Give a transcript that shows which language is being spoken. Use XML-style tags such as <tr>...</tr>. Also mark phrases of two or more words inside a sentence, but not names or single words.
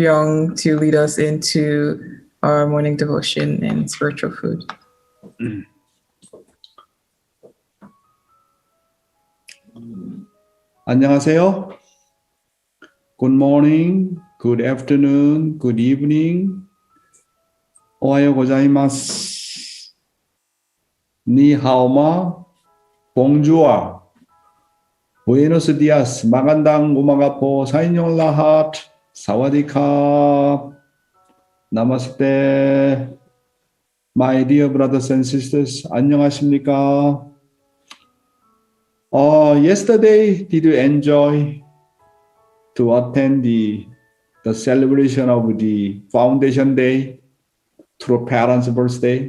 <en>Yong to lead us into our morning devotion and spiritual food.</en> <ko>안녕하세요.</ko> <en>Good morning, good afternoon, good evening.</en> <ja>おはようございます.</ja> <zh>你好吗, 봉주아.</zh> <es>Buenos dias,</es> <tl>magandang umaga po sa inyong lahat.</tl> <th>สวัสดีค่ะ.</th> <hi>नमस्ते.</hi> <en>My dear brothers and sisters, 안녕하십니까? Yesterday, did you enjoy to attend the celebration of the Foundation Day through parents' birthday?</en>